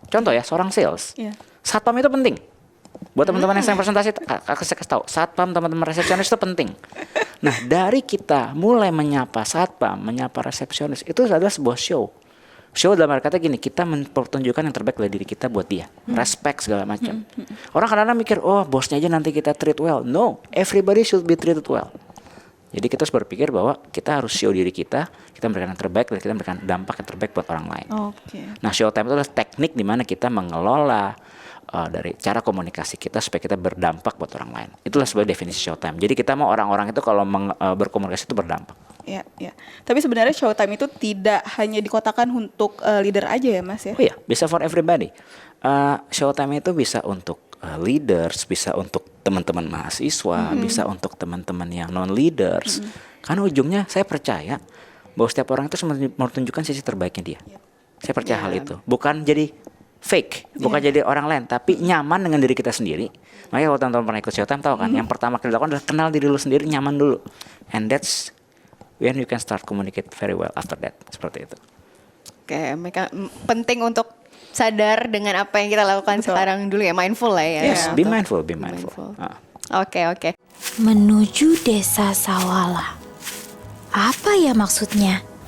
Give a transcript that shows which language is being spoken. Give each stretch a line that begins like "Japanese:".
Indonesian: Contoh ya, seorang sales. Satpam itu penting. Buat teman-teman yang saya presentasi, saya kasih tahu, satpam teman-teman resepsionis itu penting. Nah, dari kita mulai menyapa satpam, menyapa resepsionis, itu adalah sebuah show. Show dalam arti kata gini, kita mempertunjukkan yang terbaik dari diri kita buat dia. Respect segala macam. Orang kadang-kadang mikir, oh bosnya aja nanti kita
English: treat well. No, everybody should be treated well.
Indonesian: Jadi kita harus berpikir bahwa kita harus show diri kita memberikan yang terbaik dan kita memberikan dampak yang terbaik buat orang lain. Nah, showtime itu adalah teknik di mana kita mengelola dari cara komunikasi kita supaya kita berdampak buat orang lain. Itulah sebuah definisi showtime. Jadi kita mau orang-orang itu kalau berkomunikasi itu berdampak. Ya. Tapi sebenarnya showtime itu tidak hanya dikotakan untuk leader aja ya, Mas ya? Oh iya, bisa
English: for everybody.
Indonesian: Showtime itu bisa untuk leaders, bisa untuk teman-teman mahasiswa, bisa untuk teman-teman yang non-leaders. Karena ujungnya saya percaya bahwa setiap orang itu mau tunjukkan sisi terbaiknya dia. Saya percaya hal itu. Bukan jadi fake, bukan jadi orang lain, tapi nyaman dengan diri kita sendiri. Makanya kalau teman-teman pernah ikut showtime tahu kan, yang pertama kita lakukan adalah kenal diri lu sendiri, nyaman dulu.
English: And that's when you can start communicate very well after that.
Indonesian: Seperti itu. Oke, mereka penting untuk sadar dengan apa yang kita lakukan sekarang dulu ya, mindful lah ya.
English: Yes, be mindful.
Indonesian: Oke. Menuju desa Sawala. Apa ya maksudnya?